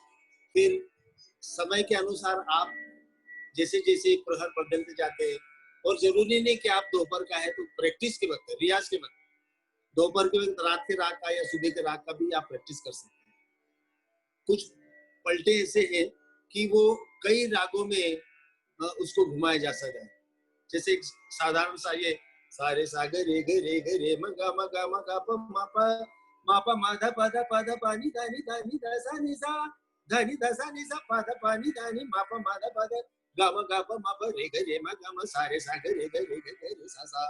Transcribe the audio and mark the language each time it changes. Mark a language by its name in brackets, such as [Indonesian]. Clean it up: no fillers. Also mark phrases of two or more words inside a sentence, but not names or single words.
[Hindi] फिर समय के अनुसार आप जैसे जैसे प्रहर बदलते जाते हैं, और जरूरी नहीं कि आप दोपहर का है तो प्रैक्टिस के वक्त, रियाज के वक्त, दोपहर के वक्त रात के राग का या सुबह के राग का भी आप प्रैक्टिस कर सकते हैं। कुछ पलटे ऐसे हैं कि वो कई रागों में उसको घुमाया जा सकता है। जैसे एक साधारण सा ये सारे सागर रे ग रे ग रे मगा मगा मगा प मा प मा ध प ध प ध पा नि ध नि ध नि ध सा नि सा ध नि ध सा नि सा प ध पा नि ध नि मा प मा ध प ध ग म ग प मा प रे ग रे म ग म सारे सागर रे ग रे ग रे सा सा।